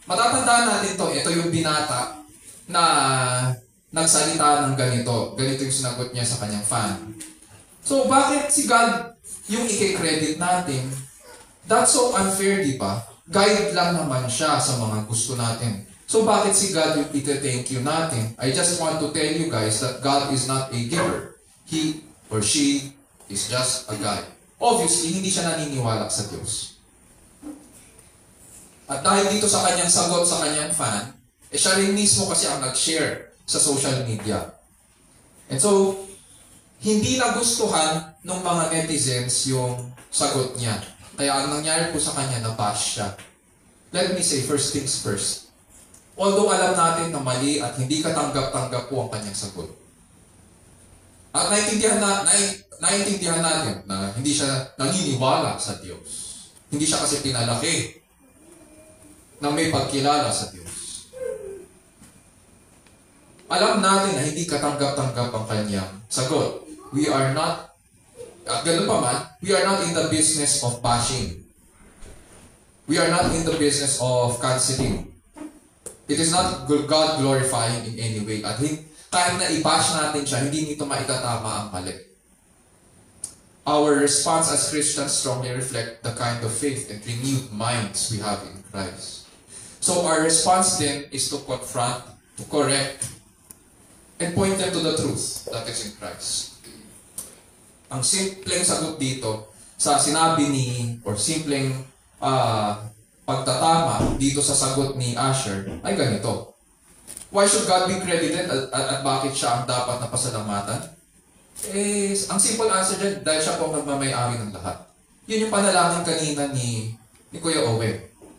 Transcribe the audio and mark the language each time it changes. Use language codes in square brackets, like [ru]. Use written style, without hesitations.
[tl] Matatandaan natin to, ito yung binata na nagsalita ng ganito. Ganito yung sinagot niya sa kanyang fan. So bakit si God yung i-credit natin? [en] That's so unfair, [tl] di ba? Guide lang naman siya sa mga gusto natin. So bakit si God yung iti-thank you natin? [en] I just want to tell you guys that God is not a giver. He or she is just a guide. [tl] Obviously, hindi siya naniniwala sa Diyos. At dahil dito sa kanyang sagot sa kanyang fan, siya rin mismo kasi ang nag-share sa social media. [en] And so, [tl] hindi nagustuhan ng mga netizens yung sagot niya. Kaya ang nangyari po sa kanya, nabash siya. [en] Let me say, first things first. [tl] Although alam natin na mali at hindi katanggap-tanggap po ang kanyang sagot. At naiintindihan natin na hindi siya naniniwala sa Diyos. Hindi siya kasi pinalaki na may pagkilala sa Diyos. Alam natin na hindi katanggap-tanggap ang kanyang sagot. [en] We are not [tl] At ganun pa man, [en] we are not in the business of bashing. We are not in the business of canceling. It is not God glorifying in any way. [tl] At kahit na i-bash natin siya, hindi nito maitatama ang mali. [en] Our response as Christians strongly reflect the kind of faith and renewed minds we have in Christ. So our response then is to confront, to correct, and point them to the truth that is in Christ. [tl] Ang simpleng sagot dito sa sinabi or simpleng pagtatama dito sa sagot ni Asher ay ganito. [en] Why should God be credited [tl] at bakit siya ang dapat na pasalamatan? Ang simple answer dyan, dahil siya po ang nagmamayari ng lahat. Yun yung panalangin kanina ni Kuya Owen.